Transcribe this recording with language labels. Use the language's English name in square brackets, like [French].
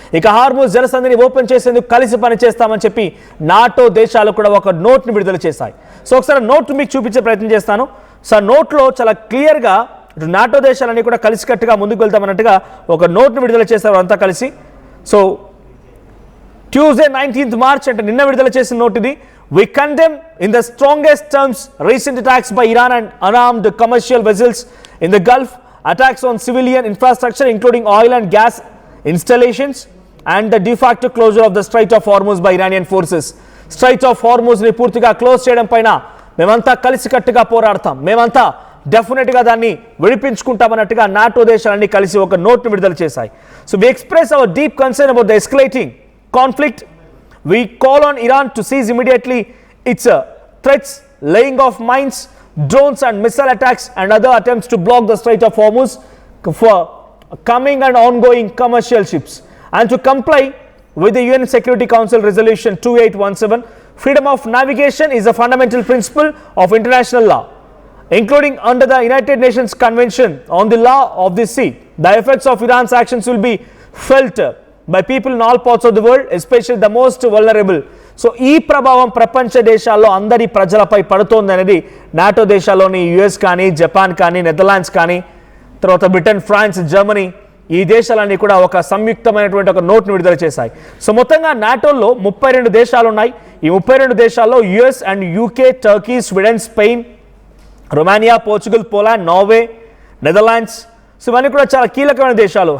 [Telugu] ఇక Hormuz జలసంధిని open చేసేందుకు కలిసి పనిచేస్తామని చెప్పి నాటో దేశాలు కూడా ఒక నోట్ని విడుదల చేశాయి. సో ఒకసారి నోట్ మీకు చూపించే ప్రయత్నం చేస్తాను. సో నోట్లో చాలా క్లియర్గా నాటో దేశాలన్నీ కూడా కలిసికట్టుగా ముందుకు వెళ్తామన్నట్టుగా ఒక నోట్ని విడుదల చేశారు అంతా కలిసి. సో ట్యూస్డే 19th March అంటే నిన్న విడుదల చేసిన నోట్ ఇది. [English] We condemn in the strongest terms recent attacks by Iran and unarmed commercial vessels in the Gulf, attacks on civilian infrastructure including oil and gas installations, and the de facto closure of the Strait of Hormuz by Iranian forces. [Telugu] Strait of Hormuz ని పూర్తిగా close చేయడం పైన మేమంతా కలిసికట్టుగా పోరాడతాం, మేమంతా డెఫినెట్గా దాన్ని విడిపించుకుంటామన్నట్టుగా నాటో దేశాలన్నీ కలిసి ఒక నోట్ను విడుదల చేశాయి. [English] So we express our deep concern about the escalating conflict. We call on Iran to cease immediately its threats, laying of mines, drones and missile attacks and other attempts to block the Strait of Hormuz for coming and ongoing commercial ships, and to comply with the UN Security Council Resolution 2817. Freedom of navigation is a fundamental principle of international law, including under the United Nations Convention on the Law of the Sea. The effects of Iran's actions will be felt by people in all parts of the world, especially the most vulnerable. [Telugu] So ఈ ప్రభావం ప్రపంచ దేశాల్లో అందరి ప్రజలపై పడుతోంది అనేది NATO దేశాల్లోని US కానీ, జపాన్ కానీ, నెదర్లాండ్స్ కానీ, తర్వాత బ్రిటన్, ఫ్రాన్స్, జర్మనీ, ఈ దేశాలన్నీ కూడా ఒక సంయుక్తమైనటువంటి ఒక నోట్ను విడుదల చేశాయి. సో మొత్తంగా నాటోలో 32 దేశాలు ఉన్నాయి. ఈ 32 దేశాల్లో US and UK, Turkey, Sweden, Spain, Romania, Portugal, Poland, Norway, Netherlands, so ఇవన్నీ కూడా చాలా కీలకమైన దేశాలు.